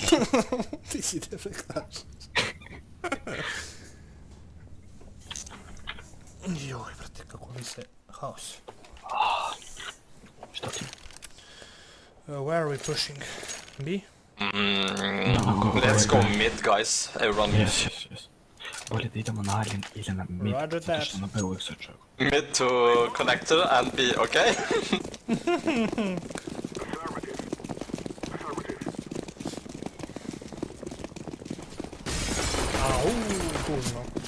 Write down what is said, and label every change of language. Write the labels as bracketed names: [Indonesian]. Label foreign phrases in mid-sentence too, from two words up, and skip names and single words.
[Bosnian] Ti si defektaš. Joj, brate, kako mi se... Haos. Šta ti? [English] Where are we pushing? B? Let's go mid, guys. Everyone mid. Yes. [Bosnian] Bolje da idemo na Alien ili na mid, [English] Roger [Bosnian] zato [English] that. [Bosnian] što na B uvijek se čuju. [English] Mid to connector and B, okay? [Bosnian] Tužno.